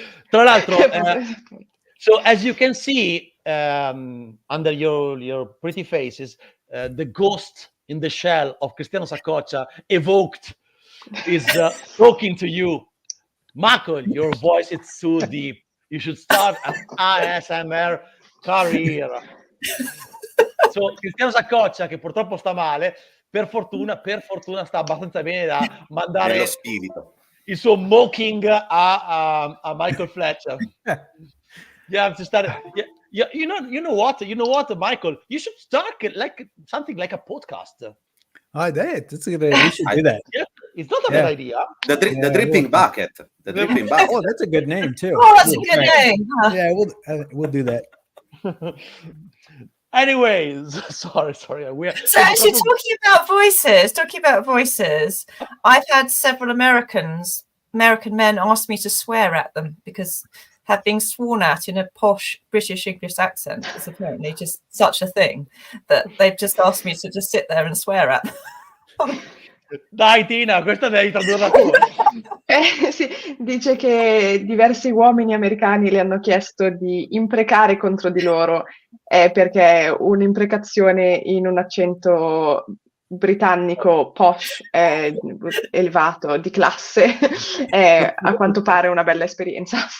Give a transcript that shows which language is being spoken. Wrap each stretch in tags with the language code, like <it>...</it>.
<it>Tra l'altro,</it> <en>so as you can see under your pretty faces, the ghost in the shell of Cristiano Saccoccia evoked is talking to you. Michael, your voice is so deep. You should start an ASMR career.</en> <it>So, Cristiano Saccoccia, che purtroppo sta male, per fortuna sta abbastanza bene da mandare Nello spirito. il suo mocking a Michael Fletcher.</it> <en>Yeah, to start. Yeah, you know what, Michael? You should start like something like a podcast. I did. That's a good idea. We should do that. Yeah, it's not a bad idea. The dripping bucket. The dripping bucket. Oh, that's a good name too. Oh, that's a good name. Yeah, we'll do that. Anyways, sorry. So actually, talking about voices, I've had several American men ask me to swear at them because being sworn at in a posh British English accent is apparently just such a thing that they've just asked me to just sit there and swear at them.</en> <it>Dai Tina, questa devi tradurla tu. Sì, dice che diversi uomini americani le hanno chiesto di imprecare contro di loro perché un'imprecazione in un accento britannico posh, elevato, di classe, è a quanto pare una bella esperienza.</it>